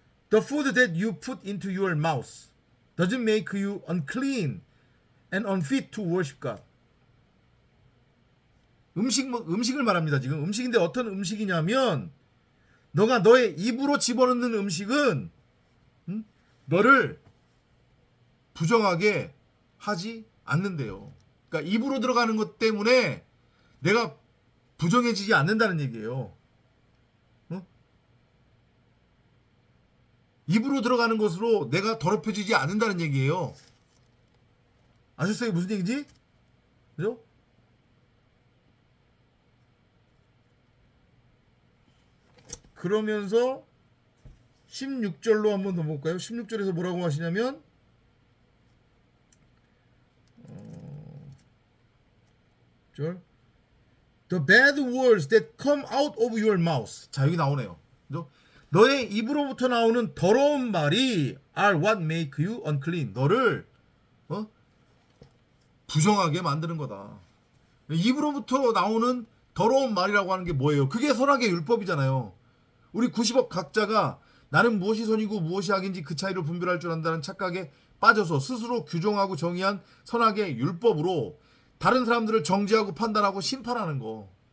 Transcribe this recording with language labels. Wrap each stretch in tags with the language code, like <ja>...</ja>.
<en>The food that you put into your mouth doesn't make you unclean and unfit to worship God.</en> <ko>음식을 말합니다. 지금 음식인데 어떤 음식이냐면, 너가 너의 입으로 집어넣는 음식은 너를 부정하게 하지 않는데요. 그러니까 입으로 들어가는 것 때문에 내가 부정해지지 않는다는 얘기예요. 입으로 들어가는 것으로 내가 더럽혀지지 않는다는 얘기예요. 아셨어요? 무슨 얘기인지? 그죠? 그러면서 16절로 한번 더 볼까요? 16절에서 뭐라고 하시냐면,</ko> <en>The bad words that come out of your mouth.</en> <ko>자, 여기 나오네요. 그죠? 너의 입으로부터 나오는 더러운 말이</ko> <en>are what make you unclean.</en> <ko>너를 부정하게 만드는 거다. 입으로부터 나오는 더러운 말이라고 하는 게 뭐예요? 그게 선악의 율법이잖아요. 우리 90억 각자가 나는 무엇이 선이고 무엇이 악인지 그 차이를 분별할 줄 안다는 착각에 빠져서 스스로 규정하고 정의한 선악의 율법으로 다른 사람들을 정죄하고 판단하고 심판하는 거.</ko>